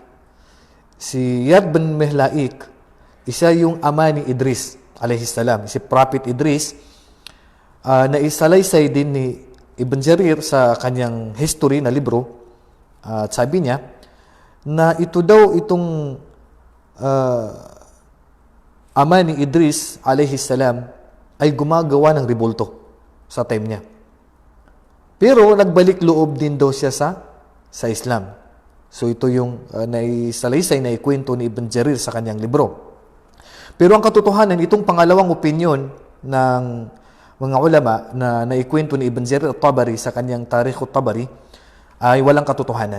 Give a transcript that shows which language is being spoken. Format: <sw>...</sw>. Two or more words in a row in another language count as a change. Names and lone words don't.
<tl>Si Yar bin Mihlaik, isa yung ama ni Idris alayhisalam, si Prophet Idris, na isalaysay din ni Ibn Jarir sa kanyang history na libro. At sabi niya na ito daw itong ama ni Idris</tl> <ar>عليه السلام</ar> <tl>ay gumagawa ng rebulto sa time niya. Pero nagbalik loob din daw siya sa Islam. So ito yung naisalaysay na ikwento ni Ibn Jarir sa kanyang libro. Pero ang katotohanan, itong pangalawang opinyon ng mga ulama na naikwento ni Ibn Jarir at-Tabari sa kanyang Tarikh at-Tabari ay walang katotohanan.</tl>